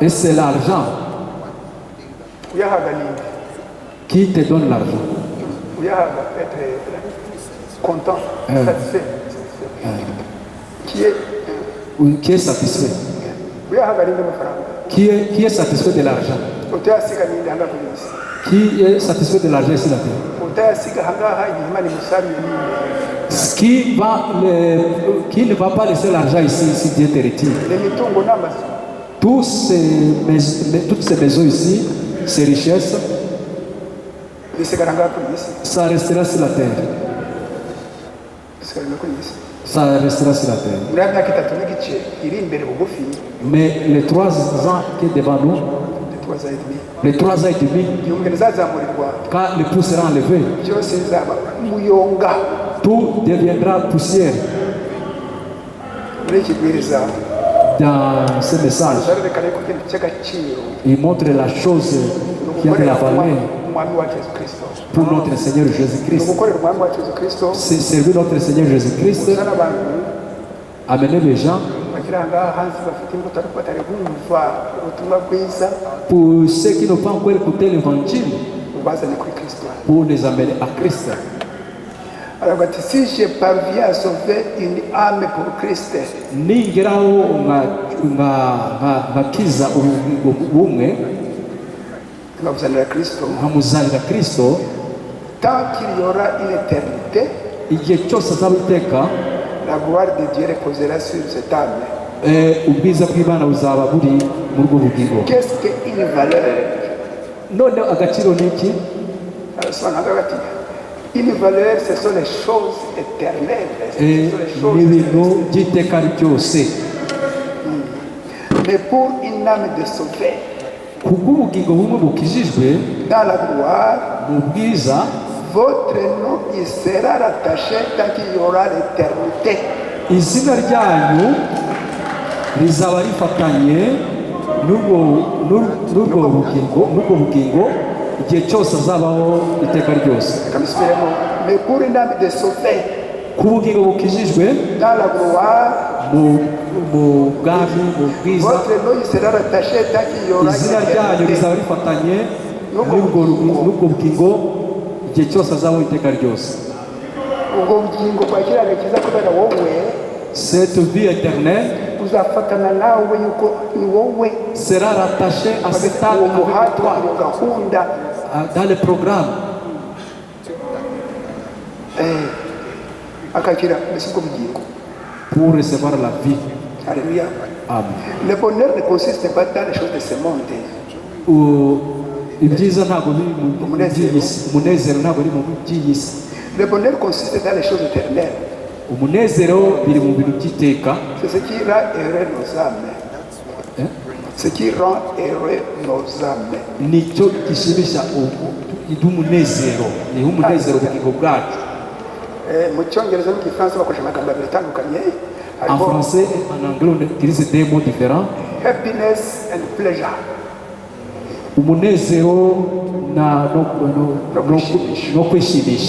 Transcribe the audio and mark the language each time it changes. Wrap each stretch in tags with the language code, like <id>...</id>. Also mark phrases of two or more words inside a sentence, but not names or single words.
<fr>et c'est l'argent</fr> <rw>uyahaga ninde?</rw> <fr>qui te donne l'argent</fr> <rw>Uyahaga</rw> <fr>être content, satisfait. qui est satisfait</fr> <rw>Uyahaga ninde amafaranga?</rw> <fr>qui est satisfait de l'argent</fr> <rw>Utayasiga ninde hanga kuri isi?</rw> <fr>qui est satisfait de l'argent ici la terre</fr> <rw>Utayasiga hangaha igihe Imana imusabiye ninde?</rw> <fr>qui ne va pas laisser l'argent ici si Dieu te retire</fr> <rw>N'imitungo n'amazu.</rw> <fr>toutes ces maisons ici ces richesses</fr> <rw>Bisigara ngaha kuri isi.</rw> <fr>ça restera sur la terre</fr> <rw>Bisigara kuri isi.</rw> <fr>ça restera sur la terre</fr> <rw>Muri ya myaka 3 n'igice iri imbere bugufi,</rw> <fr>mais les 3 ans qui est devant nous 3 ans et demi, les 3 ans et demi</fr> <rw>igihe zazamurirwa</rw> <fr>quand le pouls sera enlevé</fr> <rw>byose bizaba umuyonga.</rw> <fr>tout deviendra poussière</fr> <rw>Muri iki bwiriza</rw> <fr>dans ce message</fr> <rw>zarerekana ko ikintu cy'agaciro</rw> <fr>il montre la chose qui a de la valeur</fr> <rw>umwami wacu Yesu Kristo.</rw> <fr>pour notre Seigneur</fr> <rw>Ni</rw> <fr>Jésus-Christ.</fr> <rw>ugukorera umwami wacu Yesu Kristo,</rw> <fr>C'est servir notre Seigneur Jésus-Christ,</fr> <rw>kuzana abantu</rw> <fr>amener les gens</fr> <rw>bagira ngaha hanze bafite imbuto ariko batari bumva ubutumwa bwiza,</rw> <fr>pour ceux qui n'ont pas encore écouté l'évangile,</fr> <rw>ubazane kuri Kristo.</rw> <fr>pour les amener à Christ.</fr> <rw>Aravuga ati</rw> <fr>si je parviens à sauver une âme pour Christ,</fr> <rw>ningeraho nkakiza ubugingo bumwe nkabuzanira Kristo, nkamuzanira Kristo,</rw> <fr>tant qu'il y aura une éternité,</fr> <rw>igihe cyose azaba iteka</rw> <fr>la gloire de Dieu reposera sur cette âme.</fr> <rw>ubwiza bw'Imana buzaba buri muri ubwo bugingo.</rw> <fr>Qu'est-ce qu'une valeur?</fr> <rw>None agaciro ni iki? Arasobanura ati</rw> <fr>une valeur, ce sont les choses éternelles, ce sont les</fr> <rw>ni</rw> <fr>choses</fr> <rw>ibintu by'iteka ryose.</rw> <fr>mais pour une âme de sauver</fr> <rw>kubw'ubugingo bumwe bukijijwe</rw> <fr>dans la gloire,</fr> <rw>mu bwiza,</rw> <fr>votre nom il sera rattaché tant qu'il y aura l'éternité.</fr> <rw>izina ryanyu rizaba rifatanye n'ubwo bugingo igihe cyose azabaho iteka ryose.</rw> <fr>Mais pour une âme de sauver</fr> <rw>ku bugingo bukijijwe</rw> <fr>dans la gloire,</fr> <rw>mu bwami, mu bwiza,</rw> <fr>votre nom il sera rattaché tant qu'il y aura</fr> <rw>izina ryanyu</rw> <fr>l'éternité.</fr> <rw>rizaba rifatanye n'ubwo bugingo igihe cyose azabaho iteka ryose. ubwo bugingo bwakira agakiza kubera wowe,</rw> <fr>Cette vie éternelle</fr> <rw>uzafatana nawe yuko ni wowe</rw> <fr>sera rattachée à cet âme</fr> <rw>uwo</rw> <fr>avec</fr> <rw>muhati</rw> <fr>toi</fr> <rw>iyo gahunda</rw> <fr>dans le programme</fr> <rw>akakira mbese ubwo bugingo.</rw> <fr>pour recevoir la vie. Alléluia. Amen. Le bonheur ne consiste pas dans les choses de ce monde.</fr> <rw>Ibyiza ntabwo biri mu by'isi, umunezero ntabwo uri mu by'isi.</rw> <fr>Le bonheur consiste dans les choses éternelles.</fr> <rw>Umunezero biri mu bintu by'iteka.</rw> <fr>C'est ce qui rend heureux nos âmes. Ce qui rend heureux nos âmes.</fr> <rw>Nicyo gishimisha umunezero, ni umunezero ubugingo bwacu. Mu cyongereza no mu gifaransa bakoresha amagambo abiri atandukanye.</rw> <fr>En français et en anglais on utilise des mots différents.</fr> <en>Happiness and pleasure.</en> <rw>Umunezero no kwishimisha.</rw>